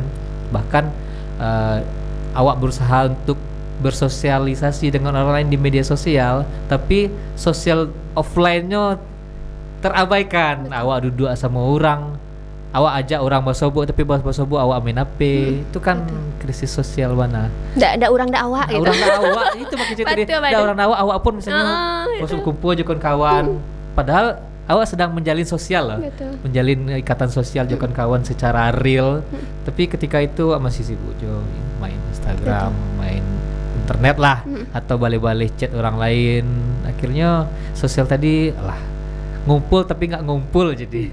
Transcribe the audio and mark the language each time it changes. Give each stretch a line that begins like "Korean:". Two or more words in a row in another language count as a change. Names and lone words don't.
Indonesian: Bahkan awak berusaha untuk bersosialisasi dengan orang lain di media sosial, tapi sosial offline-nya terabaikan. Betul. Awak duduk sama orang, awak ajak orang bersobok tapi bersobok awak main HP. Itu kan krisis sosial mana?
Minangkabau: Ndak orang ndak awak gitu. Orang ndak awak itu makin cerita dia. Ndak orang awak pun misalnya masuk kumpul aja kawan.
Indonesian: Padahal awak sedang menjalin sosial loh. Betul. Menjalin ikatan sosial dengan kawan secara real. Tapi ketika itu awak masih sibuk jo main Instagram, main internet lah, atau balik-balik chat orang lain. Akhirnya sosial tadi ngumpul tapi nggak ngumpul jadi